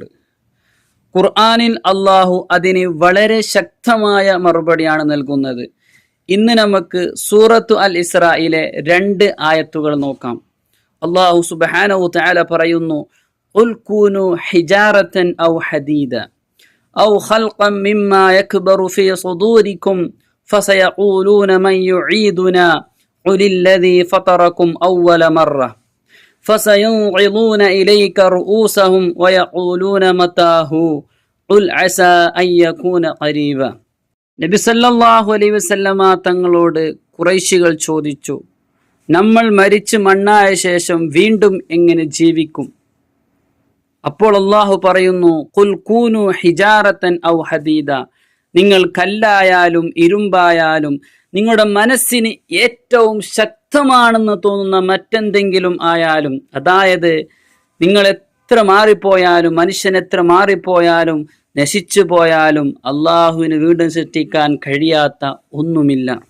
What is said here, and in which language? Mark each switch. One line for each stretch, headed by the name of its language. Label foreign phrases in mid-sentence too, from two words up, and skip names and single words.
Malayalam: ഖുർആനിൽ അള്ളാഹു അതിന് വളരെ ശക്തമായ മറുപടിയാണ് നൽകുന്നത്. ഇന്ന് നമുക്ക് സൂറത്തു അൽ ഇസ്രായിലെ 2 ആയത്തുകൾ നോക്കാം. അള്ളാഹു സുബ്ഹാനഹു തആല പറയുന്നു,
Arabic: قل كونوا حجارة أو حديدا أو خلقا مما يكبر في صدوركم فسيقولون من يعيدنا قل الذي فطركم أول مرة فسينغضون إليك رؤوسهم ويقولون متى هو قل عسى أن يكون قريبا.
Malayalam: നബി
Arabic: صلى الله عليه وسلم
Malayalam: തങ്ങളോട് ഖുറൈശികൾ ചോദിച്ചു, നമ്മൾ മരിച്ച് മണ്ണായ ശേഷം വീണ്ടും എങ്ങനെ ജീവിക്കും? അപ്പോൾ അള്ളാഹു പറയുന്നു,
Arabic: قل كونوا حجارة أو حديدا,
Malayalam: നിങ്ങൾ കല്ലായാലും ഇരുമ്പായാലും നിങ്ങളുടെ മനസ്സിന് ഏറ്റവും ശക്തമാണെന്ന് തോന്നുന്ന മറ്റെന്തെങ്കിലും ആയാലും, അതായത് നിങ്ങൾ എത്ര മാറിപ്പോയാലും, മനുഷ്യൻ എത്ര മാറിപ്പോയാലും നശിച്ചു പോയാലും അള്ളാഹുവിന് വീണ്ടും സൃഷ്ടിക്കാൻ കഴിയാത്ത ഒന്നുമില്ല.